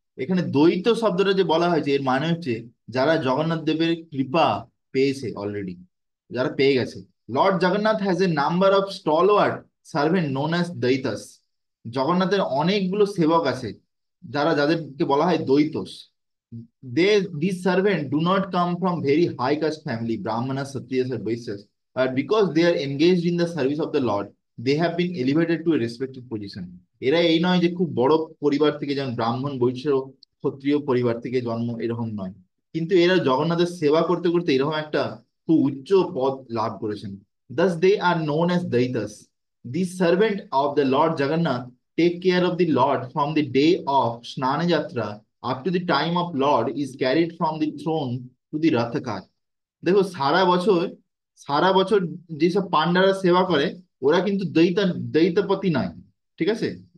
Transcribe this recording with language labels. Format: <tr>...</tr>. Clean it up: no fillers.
<bn>এখানে দ্বৈত শব্দটা যে বলা হয়েছে, এর মানে হচ্ছে যারা জগন্নাথ দেবের কৃপা পেয়েছে অলরেডি, যারা পেয়ে গেছে।</bn> <en>Lord Jagannath has a number of stalwart servant known as Daitas.</en> <bn>জগন্নাথের অনেকগুলো সেবক আছে যাদেরকে বলা হয় দ্বৈতস।</bn> <en>These servants do not come from very high caste family, Brahmanas, Kshatriyas, or Vaishyas, but because they are engaged in the service of the Lord, they have been elevated to a respected position.</en> <bn>এরা এই নয় যে খুব বড় পরিবার থেকে, যেমন ব্রাহ্মণ, বৈশ্য, ক্ষত্রিয় পরিবার থেকে জন্ম, এরকম নয়। কিন্তু এরা জগন্নাথের সেবা করতে করতে এরকম একটা খুব উচ্চ পদ লাভ করেছেন।</bn> <en>Thus they are known as Daitas. These servant of the Lord Jagannath take care of the Lord from the day of Snana Jatra up to the time of Lord is carried from the throne to the Rathakar.</en> <bn>দেখো সারা বছর যেসব পান্ডারা সেবা করে, ওরা কিন্তু দ্বৈতপতি নয়। ঠিক আছে।</bn>